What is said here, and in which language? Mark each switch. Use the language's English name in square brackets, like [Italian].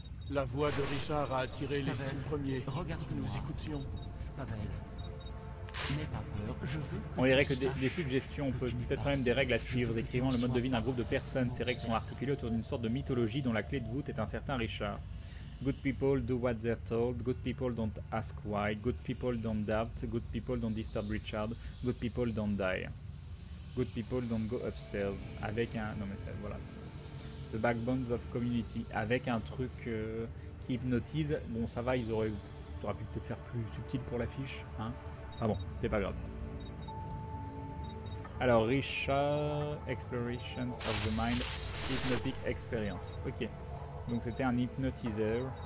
[French] La voix de Richard a attiré les Pavel, 6 premiers. regarde-nous. Nous écoutions. Pavel, n'aie pas peur, je veux... On dirait que des suggestions, on peut peut-être même des règles à suivre, décrivant le mode de vie d'un groupe de personnes. Ces règles sont articulées autour d'une sorte de mythologie dont la clé de voûte est un certain Richard. [English] Good people do what they're told, good people don't ask why, good people don't doubt, good people don't disturb Richard, good people don't die. Good people don't go upstairs. [French] Avec un... Non mais c'est... Voilà. [English] The backbones of community. [French] Avec un truc qui hypnotise. Bon, ça va, ils auraient pu peut-être faire plus subtil pour l'affiche. Hein. Ah bon, c'est pas grave. Alors, Richard, Explorations of the Mind, Hypnotic Experience. Ok. Donc c'était un hypnotiseur.